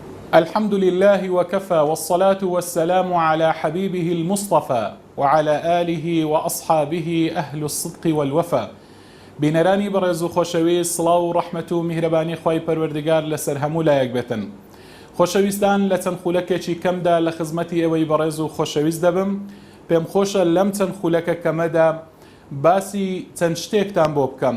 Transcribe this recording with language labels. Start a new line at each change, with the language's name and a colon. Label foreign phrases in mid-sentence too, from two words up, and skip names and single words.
Arabic: الحمد لله وكفى والصلاة والسلام على حبيبه المصطفى وعلى آله وأصحابه أهل الصدق والوفا.
Central Kurdish: بینەرانی بەڕێز و خۆشەویست، سڵاو و ڕەحمەت و میهرەبانی خوای پەروەردگار لەسەر هەموو لایەک بێتن. خۆشەویستان، لە چەند خولەکێکی کەمدا لە خزمەتی ئێوەی بەڕێز و خۆشەویست دەبم. پێم خۆشە لەم چەند خولەکە کەمەدا باسی چەند شتێکتان بۆ بکەم.